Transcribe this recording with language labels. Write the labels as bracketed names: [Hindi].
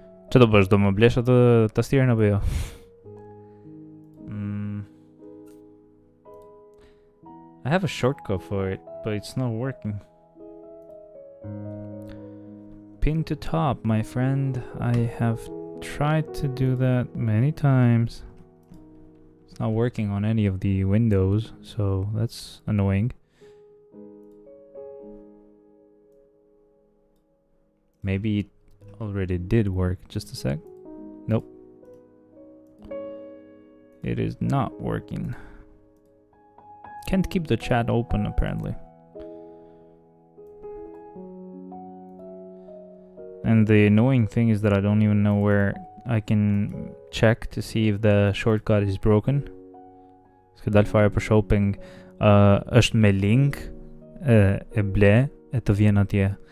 [Albanian] Që do bësh? Do më blesh atë tastierën apo jo? [English] I have a shortcut for it, but it's not working. Pin to top, my friend. I have tried to do that many times. It's not working on any of the windows, so that's annoying. Maybe it already did work. Just a sec. Nope. It is not working. Can't keep the chat open, apparently. And the annoying thing is that I don't even know where I can check to see if the shortcut is broken. [Albanian] Ska dal fare për shopping, është me link, e ble, e të vjen atje.